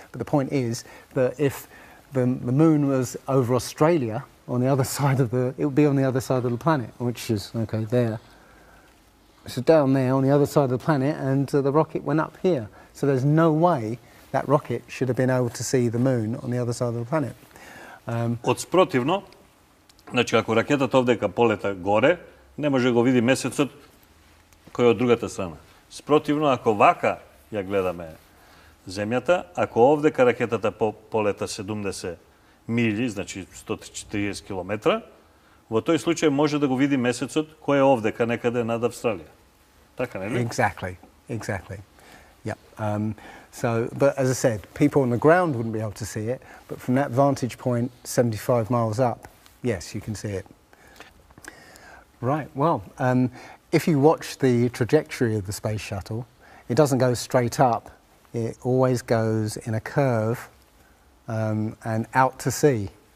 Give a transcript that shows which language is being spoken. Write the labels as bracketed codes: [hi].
[en] But the point is that if the moon was over Australia, on the other side of it would be on the other side of the planet, which is, okay, there. So down there on the other side of the planet, and the rocket went up here. So there's no way that rocket should have been able to see the moon on the other side of the planet. [mk] Спротивно, значи ако ракетата овдека полета горе, не може го види месецот кој е од другата страна. Спротивно, ако вака ја гледаме земјата, ако овдека ракетата полета 70 мили, значи 140 километра, во тој случај може да го види месецот кој е овдека некаде над Австралија. Така, нели? [en] Exactly. Yep. So, but as I said, people on the ground wouldn't be able to see it, but from that vantage point, 75 miles up, yes, you can see it. Right, well, if you watch the trajectory of the space shuttle, it doesn't go straight up, it always goes in a curve and out to sea.